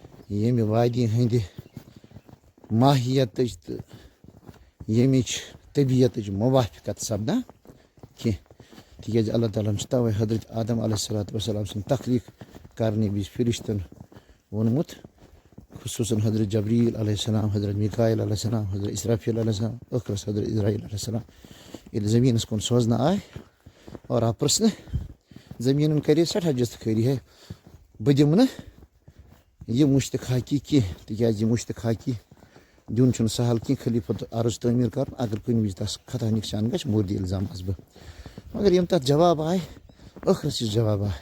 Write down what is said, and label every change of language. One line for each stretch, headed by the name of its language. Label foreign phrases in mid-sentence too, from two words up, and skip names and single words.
Kashmiri: ییٚمہِ وادی ہٕنٛدِ ماہیتٕچ تہٕ ییٚمِچ طبیعتٕچ موافقت سپدان کینٛہہ تِکیٛازِ اللہ تعالیٰ ہن چھُ تَوَے حضرت آدم
Arabic: علیہ الصلوۃ والسلام
Kashmiri: سٕنٛدۍ تخلیٖق کرنہٕ وِزِ فرشتن ووٚنمُت خصوٗصاً حضرت جبریٖل
Arabic: علیہ السلام
Kashmiri: حضرت میٖکایل
Arabic: علیہ السلام
Kashmiri: حضرت اسرافیل
Arabic: علیہ السلام
Kashmiri: ٲخرس حضرت اسرائیل
Arabic: علیہ السلام
Kashmiri: ییٚلہِ زٔمیٖنس کُن سوزنہٕ آے اور آو پرٛژھنہٕ زٔمیٖنن کرے سٮ۪ٹھاہ جستخٲری ہے بہٕ دِمہٕ نہٕ یہِ مُشتِخاقی کینٛہہ تِکیٛازِ یہِ مُشتِخاقی دیُن چھُنہٕ سہل کینٛہہ خلیٖفت عرض تعمیٖر کرُن اگر کُنہِ وِزِ تس خطا نقصان گژھِ مورد الزام آسہٕ بہٕ مگر یِم تتھ جواب آے ٲخرس یُس جواب آے